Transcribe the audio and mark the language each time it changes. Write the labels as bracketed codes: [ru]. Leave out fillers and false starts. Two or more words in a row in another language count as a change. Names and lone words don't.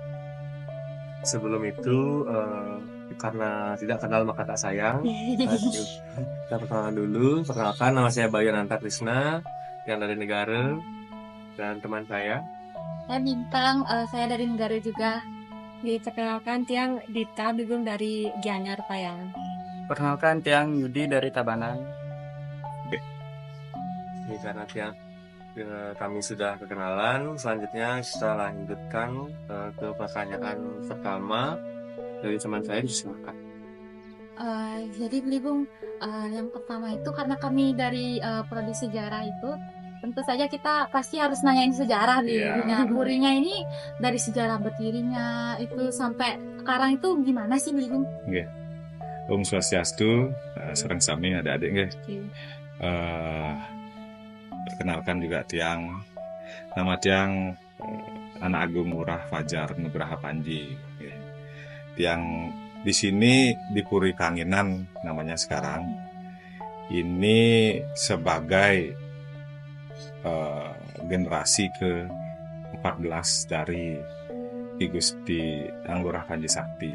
[id] Sebelum itu, karena tidak kenal maka tak sayang, kita perkenalan dulu. Perkenalkan, nama saya Bayu Ananta Krisna yang dari Negara, dan teman saya Bintang, saya dari Negara juga. Diperkenalkan Tiang Dita Bigum dari Gianyar Payang. Perkenalkan Tiang Yudi dari Tabanan. Ini karena kami sudah kenalan. Selanjutnya kita lanjutkan ke pertanyaan pertama dari teman saya. Silakan. Jadi Bligum, yang pertama itu karena kami dari prodi sejarah itu, tentu saja kita pasti harus nanyain sejarah nih. Nah, Purinya ini dari sejarah berdirinya itu sampai sekarang itu gimana sih Bligum? [ban] Om Swastiastu, sareng sami adik-adik nggih. [id] Perkenalkan juga Tiang, nama Tiang Anak Agung Ngurah Fajar Nugraha Panji. Tiang di sini di Puri Kanginan namanya sekarang. Ini sebagai generasi ke-14 dari Gusti Anglura Panji Sakti.